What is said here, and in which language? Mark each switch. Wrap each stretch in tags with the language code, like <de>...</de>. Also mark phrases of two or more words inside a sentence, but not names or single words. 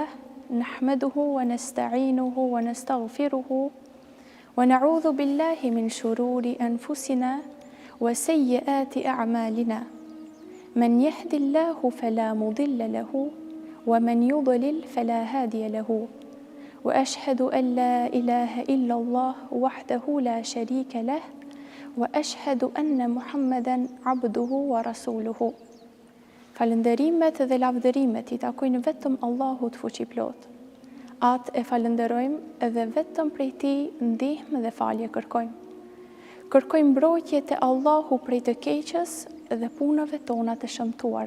<ar>نحمده ونستعينه ونستغفره ونعوذ بالله من شرور أنفسنا وسيئات أعمالنا من يهد الله فلا مضل له ومن يضلل فلا هادي له وأشهد أن لا إله إلا الله وحده لا شريك له وأشهد أن محمدا عبده ورسوله.</ar> <sq>Falënderimet dhe lavdërimet I takojnë vetëm Allahut fuqiplot. Atë e falënderojmë dhe vetëm prej Tij ndihmë dhe falje kërkojmë. Kërkojmë mbrojtje te Allahu prej të keqes dhe punëve tona të shëmtuara.</sq>